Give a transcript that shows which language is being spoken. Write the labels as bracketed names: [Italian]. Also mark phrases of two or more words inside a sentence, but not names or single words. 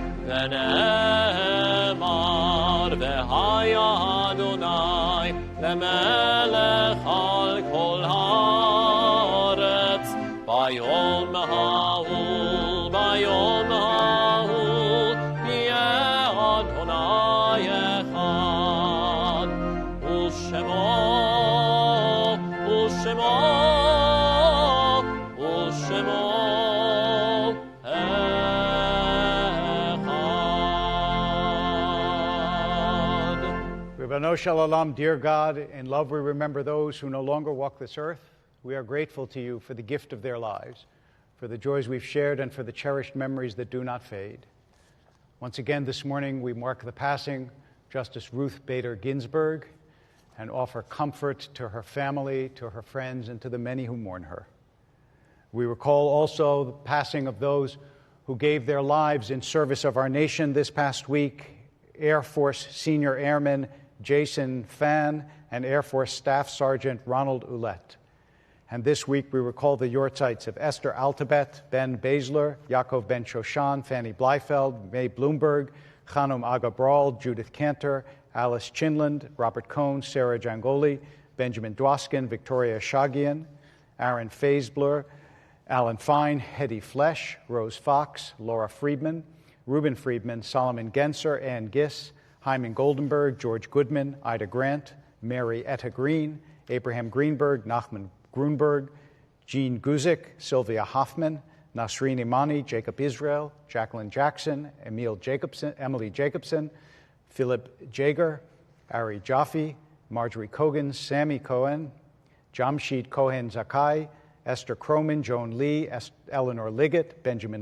[Hebrew] ונאמר, והיה אדוני למלך על כל הארץ, ביום ההוא, ביום ההוא, יהיה אדוני אחד, ושמו רבונו של עולם, [English] dear God, in love we remember those who no longer walk this earth. We are grateful to you for the gift of their lives, for the joys we've shared, and for the cherished memories that do not fade. Once again this morning we mark the passing of Justice Ruth Bader Ginsburg and offer comfort to her family, to her friends, and to the many who mourn her. We recall also the passing of those who gave their lives in service of our nation this past week, Air Force Senior Airman Jason Fan and Air Force Staff Sergeant Ronald Ouellette. And this week we recall the yortzites of Esther Altabet, Ben Basler, Yaakov Ben Shoshan, Fanny Bleifeld, May Bloomberg, Chanum Agabral, Judith Cantor, Alice Chinland, Robert Cohn, Sarah Jangoli, Benjamin Dwoskin, Victoria Shagian, Aaron Faisbler, Alan Fine, Hetty Flesh, Rose Fox, Laura Friedman, Reuben Friedman, Solomon Genser, Ann Giss, Hyman Goldenberg, George Goodman, Ida Grant, Mary Etta Green, Abraham Greenberg, Nachman Grunberg, Jean Guzik, Sylvia Hoffman, Nasreen Imani, Jacob Israel, Jacqueline Jackson, Emily Jacobson, Philip Jager, Ari Jaffe, Marjorie Kogan, Sammy Cohen, Jamshid Cohen Zakai, Esther Croman, Joan Lee, Eleanor Liggett, Benjamin